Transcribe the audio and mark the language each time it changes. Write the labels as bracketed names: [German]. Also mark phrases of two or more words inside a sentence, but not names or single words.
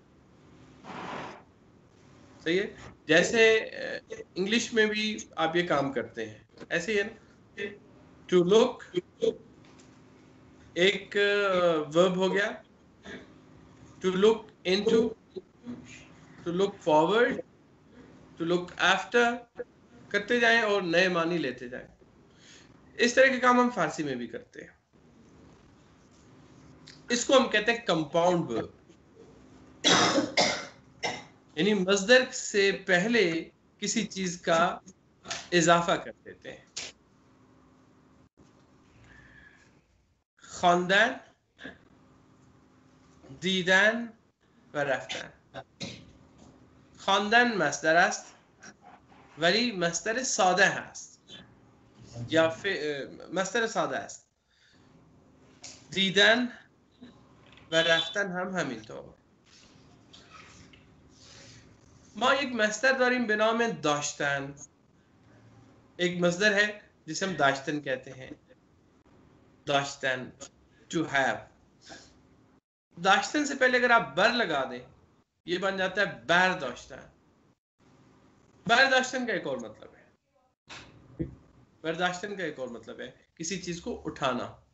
[Urdu] صحیح ہے، جیسے انگلش میں بھی آپ یہ کام کرتے ہیں، ایسے ہی ہے نا. [English] to look [Urdu] ایک ورب ہو گیا, [English] to look into, to look forward, to look after, [Urdu] کرتے جائیں اور نئے معنی لیتے جائیں. اس طرح کے کام ہم فارسی میں بھی کرتے ہیں. اس کو ہم کہتے ہیں [English] compound verb, [Urdu] یعنی مصدر سے پہلے کسی چیز کا اضافہ کر دیتے ہیں. [Persian] खानदान, دیدن و رفتن. خواندن مصدر است ولی مصدر ساده هست یا مصدر ساده است. دیدن و رفتن هم همینطور. ما یک مصدر داریم به نام داشتن. [Urdu] ایک مصدر ہے جسے ہم داشتن کہتے ہیں. [English] दाश्तन, to have. [Urdu] داشتن سے پہلے اگر آپ بر لگا دیں، یہ بن جاتا ہے [Persian] بر داشتن. بر داشتن [Urdu] کا ایک اور مطلب ہے, [Persian] بر داشتن [Urdu] کا ایک اور مطلب ہے کسی چیز کو اٹھانا.